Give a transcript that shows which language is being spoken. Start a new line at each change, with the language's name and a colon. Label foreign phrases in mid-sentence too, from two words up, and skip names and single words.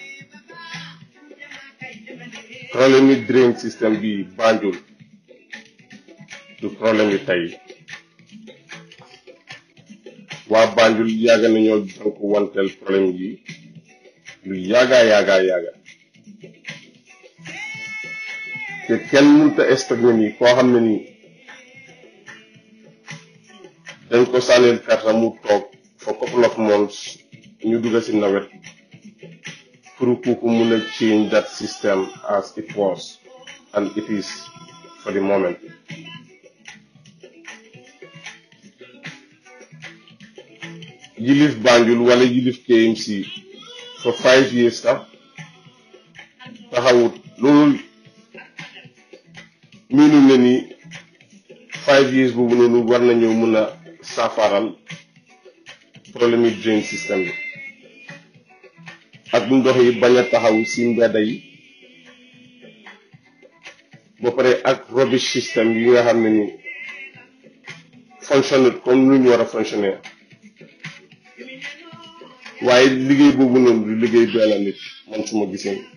Wolof: problème yi drain système bi Banjul du problème yi tey waa Banjul yàgg nañoo donc wanteel problème yi lu yàgga te kenn mënut a expecté ni koo xam ne ni dañ ko sànnil karta mu toog
English: for couple of months
Wolof: ñu dugg ci nawet pour kooku mun a
English: change that system as it was and it is for the moment
Wolof: yilif Banjul wala yilif KMC
English: for 5 years
Wolof: sax taxawut loolu miinu ne ni
English: 5 years
Wolof: boobu noonu war nañoo mun a saafaral problème yi drain système bi ak ndox yi bañ a taxaw ci mbedda yi ba pare ak rubbish système yi nga xam ne ni
French: fonctionne comme
Wolof: lu ñu war a fonctionner waaye liggéey boobu noonu du liggéey benn nit man su ma gisee